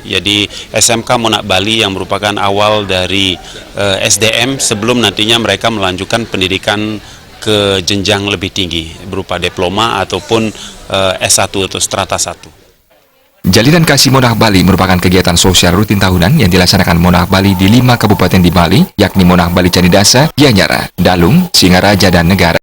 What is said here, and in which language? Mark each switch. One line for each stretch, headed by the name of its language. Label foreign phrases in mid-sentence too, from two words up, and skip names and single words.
Indonesian: Jadi SMK Monah Bali yang merupakan awal dari SDM sebelum nantinya mereka melanjutkan pendidikan ke jenjang lebih tinggi berupa diploma ataupun S1 atau strata 1. Jalinan kasih Monah Bali merupakan kegiatan sosial rutin tahunan yang dilaksanakan Monah Bali di 5 kabupaten di Bali, yakni Monah Bali Candidase, Gianyar, Dalung, Singaraja, dan Negara.